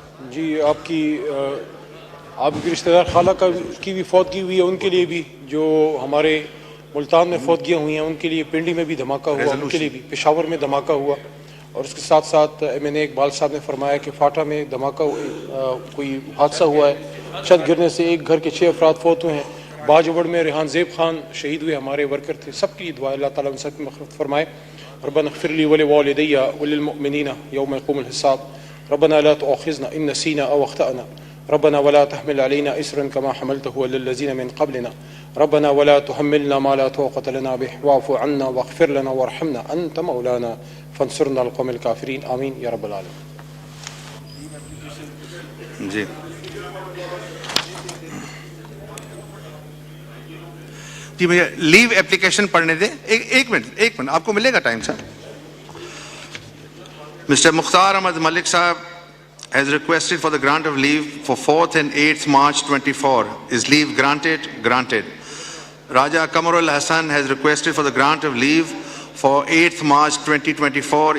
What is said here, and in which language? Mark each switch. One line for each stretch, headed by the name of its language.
Urdu: جی آپ کی رشتہ دار خالہ کی بھی فوتگی ہوئی ہے, ان کے لیے بھی جو ہمارے ملتان میں فوتگیاں ہوئی ہیں ان کے لیے, پنڈی میں بھی دھماکہ ہوا ان کے لیے بھی, پشاور میں دھماکہ ہوا, اور اس کے ساتھ ساتھ ایم این اے اقبال صاحب نے فرمایا کہ فاٹا میں دھماکہ کوئی حادثہ ہوا ہے, چھت گرنے سے ایک گھر کے 6 افراد فوت ہوئے ہیں. باجوڑ میں ریحان زیب خان شہید ہوئے ہمارے ورکر تھے، سب کی دعا اللہ تعالیٰ ان سب کی مغفرت فرمائے.
Arabic: ربنا اغفر لي ولوالدي وللمؤمنين يوم يقوم الحساب. ربنا لا تؤاخذنا إن نسينا أو أخطأنا. ربنا ولا تحمل علينا إسرا كما حملته على الذين من قبلنا. ربنا ولا تحملنا ما لا طاقة لنا به واعف عنا واغفر لنا وارحمنا أنت مولانا فانصرنا على القوم الكافرين. آمين يا رب العالمين.
Urdu: جی جی مجھے
English: leave application
Urdu: پڑھنے دیں. ایک منٹ آپ کو ملے گا ٹائم سر.
English: Mister Mukhtar Ahmed Malik sahib has requested for the grant of leave for 4th and 8th March 24. Is leave granted? Granted. Raja Kamarul Hassan has requested for the grant of leave for 8th March 2024.